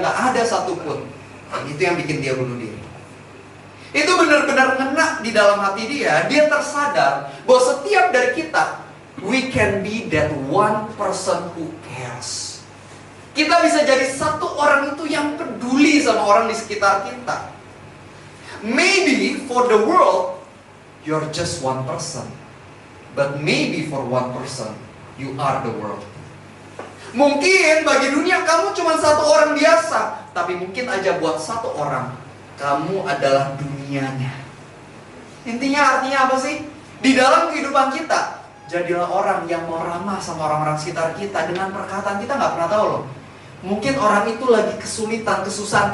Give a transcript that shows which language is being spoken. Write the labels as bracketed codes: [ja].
[id] Gak ada satupun. Itu yang bikin dia bunuh diri. Itu benar-benar ngena di dalam hati dia. Dia tersadar bahwa setiap dari kita, [en] we can be that one person who cares. [id] Kita bisa jadi satu orang itu yang peduli sama orang di sekitar kita. [en] Maybe for the world, you're just one person. But maybe for one person, you are the world. [id] Mungkin bagi dunia kamu cuma satu orang biasa. Tapi mungkin aja buat satu orang, kamu adalah dunianya. Intinya artinya apa sih? Di dalam kehidupan kita, jadilah orang yang mau ramah sama orang-orang sekitar kita. Dengan perkataan kita gak pernah tahu loh. Mungkin orang itu lagi kesulitan, kesusahan.